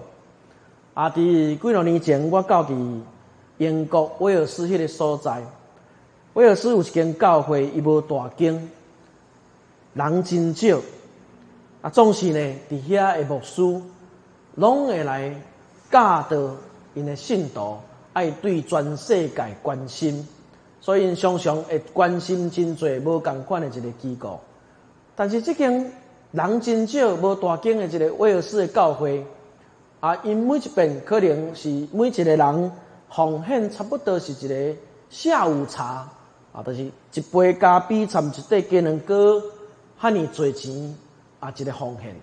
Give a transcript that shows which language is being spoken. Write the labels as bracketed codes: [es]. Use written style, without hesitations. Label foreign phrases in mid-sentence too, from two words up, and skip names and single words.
[nan] 伫几多年前，我到伫英国威尔斯迄个所在，威尔斯有一间教会，伊无大间，人真少，总是呢，伫遐的牧师，拢会来教导因的信徒爱对全世界关心，所以因常常会关心真侪无共款的一个机构。但是这间人真少、无大间的一个威尔斯的教会，因每一遍可能是每一个人奉献差不多是一个下午茶，就是一杯咖啡掺一块鸡卵糕，遐尼侪钱一个奉献。